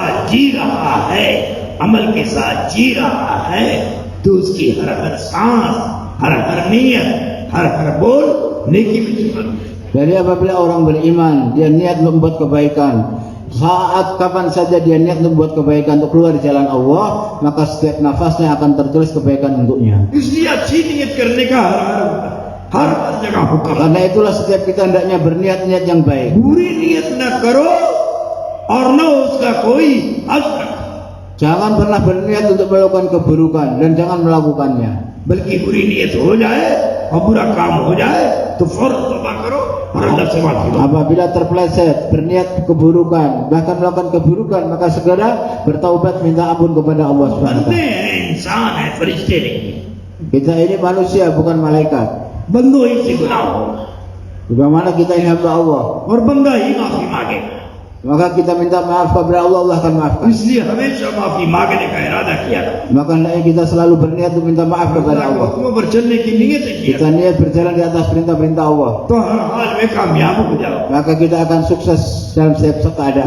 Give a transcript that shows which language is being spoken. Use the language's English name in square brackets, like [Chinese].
[Hindi] जी रहा है, अमल के साथ जी रहा है, तो उसकी हर हर सांस, हर हर नियत, हर हर बोल नेकी में जुड़ना. [Indonesian] Jadi apabila orang beriman, dia niat untuk membuat kebaikan, saat kapan saja dia niat untuk membuat kebaikan untuk keluar di jalan Allah, maka setiap nafasnya akan tertulis kebaikan untuknya. [Hindi] इसलिए अच्छी नियत करने का हर जगह हुक्म. [Indonesian] Karena itulah setiap kita hendaknya berniat-niat yang baik. [Hindi] बुरी नियत न करो और न उसका कोई असर, [Indonesian] Jangan pernah berniat untuk melakukan keburukan dan jangan melakukannya. [Hindi] बल्कि बुरी नियत हो जाए और बुरा काम हो जाए तो फौरन तौबा करो और अल्लाह से माफी मांगो. [Indonesian] Apabila terpeleset berniat keburukan, bahkan melakukan keburukan, maka segera bertaubat minta ampun kepada Allah Subhanahu wa [Hindi] बंदे [Indonesian] taala. [Hindi] हैं, इंसान है, फरिश्ते नहीं. [Indonesian] Kita ini manusia bukan malaikat. [Hindi] बंदों ही से गुनाह होगा [Indonesian] Bagaimana kita ini hamba Allah. [Hindi] और बंदा ही माफी मांगेगा. [Indonesian] maka kita minta maaf kepada Allah, Allah akan maafkan. [Hindi] इसलिए हमेशा माफी मांगने का इरादा किया था। [Indonesian] Maka hendaknya kita selalu berniat untuk minta maaf kepada [Hindi] अल्लाह के [Indonesian] Allah. [Hindi] हुक्मों पर चलने की नीयत किया [Indonesian] Kita niat berjalan di atas perintah-perintah Allah, [Hindi] तो हर हाल में कामयाब हो जाओ। [Indonesian] maka kita akan sukses dalam setiap keadaan.